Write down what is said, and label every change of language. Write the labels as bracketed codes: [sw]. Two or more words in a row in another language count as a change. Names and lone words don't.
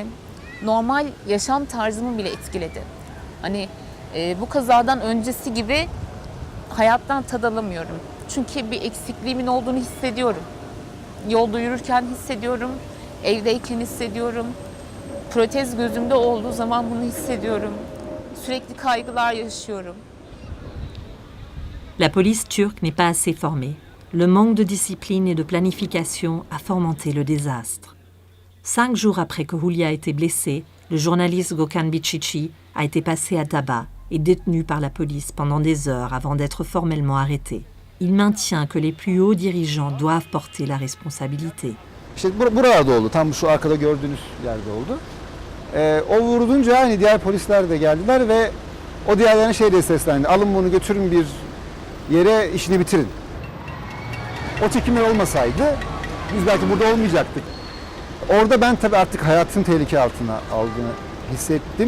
[tr] Normal yaşam tarzımı bile etkiledi. Hani bu kazadan öncesi gibi hayattan tad alamıyorum. Çünkü bir eksikliğimin olduğunu hissediyorum. Yolda yürürken hissediyorum, evdeyken hissediyorum. Protez gözümde olduğu zaman bunu hissediyorum. Sürekli kaygılar yaşıyorum. [fr] La police turque n'est pas assez formée. Le manque de discipline et de planification a fomenté le désastre. 5 jours après que Hülya a été blessée, le journaliste Gökhan Biçici a été passé à tabac et détenu par la police pendant des heures avant d'être formellement arrêté. Il maintient que les plus hauts dirigeants doivent porter la responsabilité. [tr] İşte buralarda oldu, tam şu arkada gördüğünüz yerde oldu. O vurulunca hani diğer polisler de geldiler ve o diğerlerine şey diye seslendi. Alın bunu götürün bir yere, işini bitirin. O çekimler olmasaydı biz belki burada olmayacaktık. Orada ben tabii artık hayatın tehlike altına aldığını hissettim.